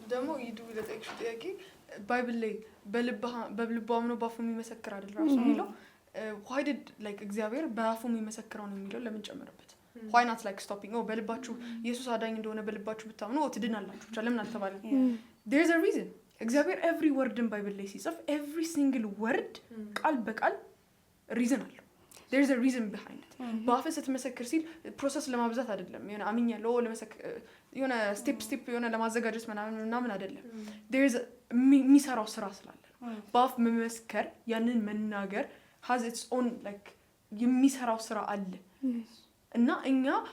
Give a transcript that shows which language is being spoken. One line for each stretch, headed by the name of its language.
Amharic: ደግሞ ይዱ ለጠቅሽ ጥያቄ ባይብል ላይ በልቡ አምኖ በአፉ የሚመሰክር አይደል ራሱ የሚለው
English: why did like
Amharic: እግዚአብሔር በአፉ የሚመሰክረው ነው የሚለው ለምን ጨመረበት?
English: why not like stopping
Amharic: በልባችሁ ኢየሱስ አዳኝ እንደሆነ በልባችሁ ብታምኑ ትድናላችሁ ብቻ ለምን አልተባለም?
English: there's a reason።
Amharic: እግዚአብሔር
English: every word in
Amharic: ባይብል ላይ ሲጽፍ
English: every single word
Amharic: ቃል በቃል ሪዝን አለው።
English: there is a reason behind it
Amharic: በአፍ ስትመሰክር ሲል ፕሮሰስ ለማብዛት አይደለም የሆነ አምኛለሁ ለመሰከር የሆነ ስቴፕ የሆነ ለማዘጋጀት ምናምን አይደለም
English: there is
Amharic: የሚሰራው ስራ ስላለ በአፍ መመስከር ያንን መናገር
English: has its own like
Amharic: የሚሰራው ስራ አለ እና እኛ